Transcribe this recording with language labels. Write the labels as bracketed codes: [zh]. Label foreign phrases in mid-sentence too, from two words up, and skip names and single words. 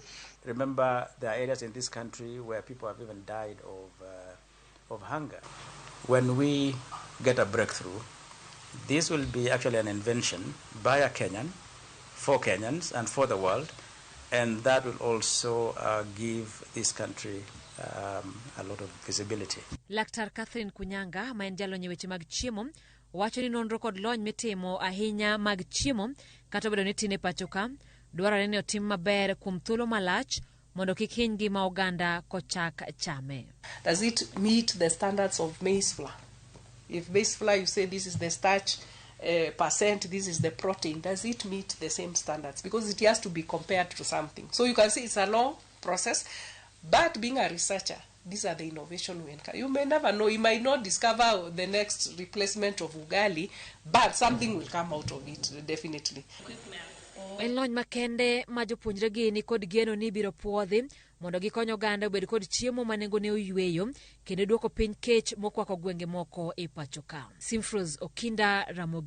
[en] Remember, there are areas in this country where people have even died of hunger. When we get a breakthrough, this will be actually an invention by a Kenyan, for Kenyans and for the world, and that will also give this country a lot of visibility. [luo] Laktar Catherine Kunyanga, ma en jalony weche mag chiemo, wacho ni nonro kod lony mitimo ahinya mag chiemo kata bedo ni tine pacho ka dwarore ni otim maber kuom thuolo malach mondo kik hiny ngima oganda kochak chame. [en] Does it meet the standards of maize flour? If maize flour, you say this is the starch percent, this is the protein, does it meet the same standards? Because it has to be compared to something. So you can see it's a long process, but being a researcher, these are the innovation we encourage. You may never know, you might not discover the next replacement of ugali, but something will come out of it, definitely. [luo] En lony makende ma jopuonjregi ni kod geno ni biro puodhi mondo gikonyo oganda obed kod chiemo ma nengone oyweyo kendo duoko piny kech mokwako gwenge moko e pacho ka. Simfrozo Kinda, Ramogi.